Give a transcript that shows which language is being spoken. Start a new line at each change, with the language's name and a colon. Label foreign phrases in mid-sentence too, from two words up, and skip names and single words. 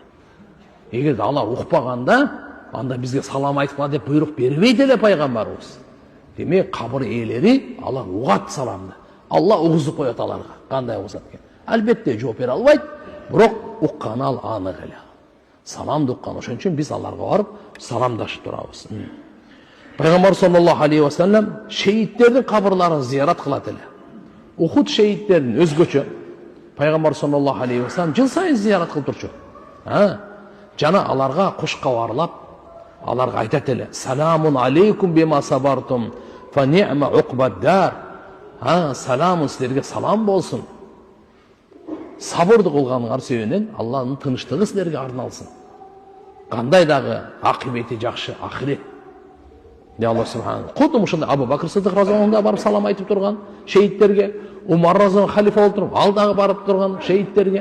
Kyrgyz: Эгерде алар укпаганда, анда бизге салам айткыла деп буйрук бербейт эле пайгамбарыбыз. Демек кабыр ээлери алар угат саламды. Алла угузуп коет аларга. Кандай угузат экен? Албетте жооп бере албайт, бирок укканы ал анык эле. Саламды уккан, ошон үчүн биз аларга барып саламдашып турабыз. Пайгамбар
Arabic: صلى الله عليه وسلم
Kyrgyz: шейттердин кабырларын зиярат кылат эле. Ухуд шейттерин өзгөчө Пайгамбар
Arabic: صلى الله عليه وسلم
Kyrgyz: жыл сайын зиярат кылып турчу. Жана аларга кош кабарлап, аларга айтат эле:
Arabic: "سلام عليكم بما صبرتم فنعم عقبى الدار."
Kyrgyz: Саламун силерге салам болсун. Сабырды кылганыңар себебинен Алланын тыныштыгы силерге арналсын. Кандай дагы акыбети жакшы ахирет. Алла субханаллах. Кудум ушундай Абу Бакр Сыдык
Arabic: رضي الله عنه
Kyrgyz: барып салам айтып турган шейттерге, Умар разияллаху халифа болуп туруп, ал дагы барып турган шейттерге.